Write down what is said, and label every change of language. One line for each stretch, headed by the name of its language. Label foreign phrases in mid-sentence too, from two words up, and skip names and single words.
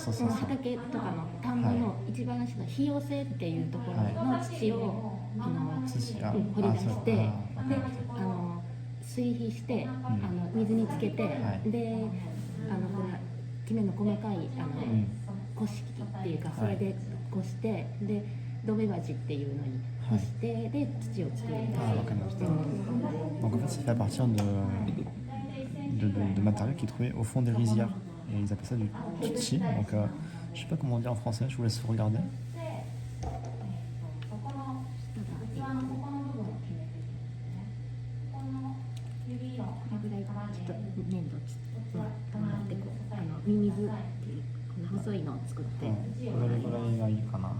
Japanese: 畑とかの田んぼの一番下の肥用性っていうところの土を掘り出してで水肥して水につけてでこれきめの細かいこし器っていうかそれでこしてで土辺鉢っていうのに干してで土を作るんです。
French: わかりました。Donc en fait c'est fait à partir de matériaux qui est trouvé au fond des rizières et ils appellent ça du tutsi. Donc je sais pas comment on dit en français, je vous laisse regarder.
Japanese: ミミズっていうこの細いのを作って、どれぐらいがいいかな。